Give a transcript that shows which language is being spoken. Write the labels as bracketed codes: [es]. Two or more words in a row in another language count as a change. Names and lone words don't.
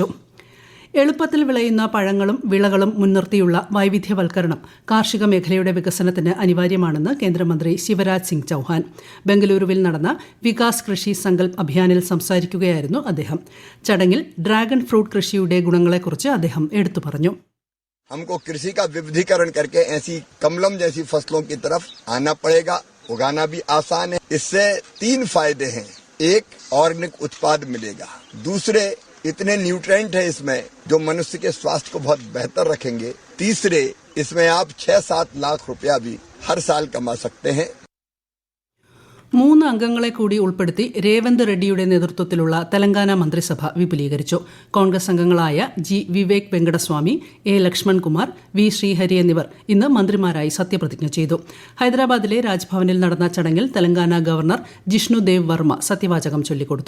[ml] എളുപ്പത്തിൽ വിളയുന്ന പഴങ്ങളും വിളകളും മുൻനിർത്തിയുള്ള വൈവിധ്യവൽക്കരണം കാർഷിക മേഖലയുടെ വികസനത്തിന് അനിവാര്യമാണെന്ന് കേന്ദ്രമന്ത്രി ശിവരാജ് സിംഗ് ചൌഹാൻ. ബംഗളൂരുവിൽ നടന്ന വികാസ് കൃഷി സങ്കൽപ് അഭിയാനിൽ സംസാരിക്കുകയായിരുന്നു അദ്ദേഹം. ചടങ്ങിൽ ഡ്രാഗൺ ഫ്രൂട്ട് കൃഷിയുടെ ഗുണങ്ങളെക്കുറിച്ച് അദ്ദേഹം എടുത്തു പറഞ്ഞു. [hi] हमको कृषि का विविधीकरण करके ऐसी कमलम जैसी फसलों की तरफ आना पड़ेगा. उगाना भी आसान है. इससे 3 फायदे हैं. एक, ऑर्गेनिक उत्पाद मिलेगा. दूसरे, इतने न्यूट्रिएंट है इसमें जो मनुष्य के स्वास्थ्य को बहुत बेहतर रखेंगे. तीसरे, इसमें आप 6-7 लाख रुपया भी हर साल कमा सकते हैं. [ml] 3 അംഗങ്ങളെ കൂടി ഉൾപ്പെടുത്തി രേവന്ത് റെഡ്ഡിയുടെ നേതൃത്വത്തിലുള്ള തെലങ്കാന മന്ത്രിസഭ വിപുലീകരിച്ചു. കോൺഗ്രസ് അംഗങ്ങളായ G. വിവേക് വെങ്കടസ്വാമി, A. ലക്ഷ്മൺകുമാർ, V. ശ്രീഹരി എന്നിവർ ഇന്ന് മന്ത്രിമാരായി സത്യപ്രതിജ്ഞ ചെയ്തു. ഹൈദരാബാദിലെ രാജ്ഭവനിൽ നടന്ന ചടങ്ങിൽ തെലങ്കാന ഗവർണർ ജിഷ്ണു ദേവ് വർമ്മ സത്യവാചകം ചൊല്ലിക്കൊടുത്തു.